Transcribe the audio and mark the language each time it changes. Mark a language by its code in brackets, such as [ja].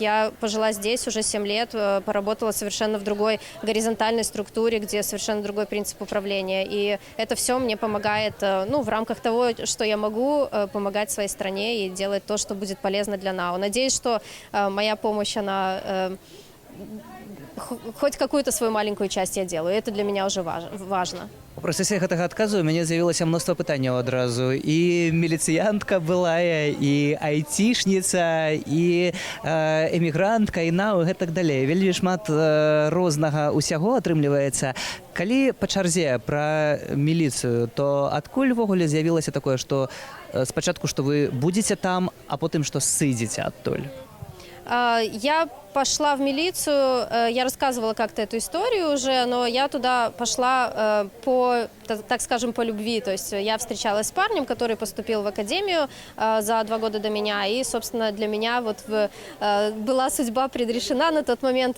[ru] Я пожила здесь уже 7 лет, поработала совершенно в другой горизонтальной структуре, где совершенно другой принцип управления. И это все мне помогает, ну, в рамках того, что я могу, помогать своей стране и делать то, что будет полезно для НАУ. Надеюсь, что моя помощь, она хоть какую-то свою маленькую часть я делаю. Это для меня уже важно. [be] У працэсе гэтага адказу ў мяне з'явілася мноства пытанняў адразу. І міліцыянтка былая, і айцішніца, і эмігрантка, і нау, і гэтак далей. Вельмі шмат рознага ўсяго атрымліваецца. Калі па чарзе пра міліцыю, то адкуль увогуле з'явілася такое, што спачатку, што вы будзеце там, а потым, што сыдзеце адтуль? [ru] Я пошла в милицию, я рассказывала как-то эту историю уже, но я туда пошла так скажем, по любви. То есть я встречалась с парнем, который поступил в академию за 2 года до меня, и, собственно, для меня вот была судьба предрешена на тот момент.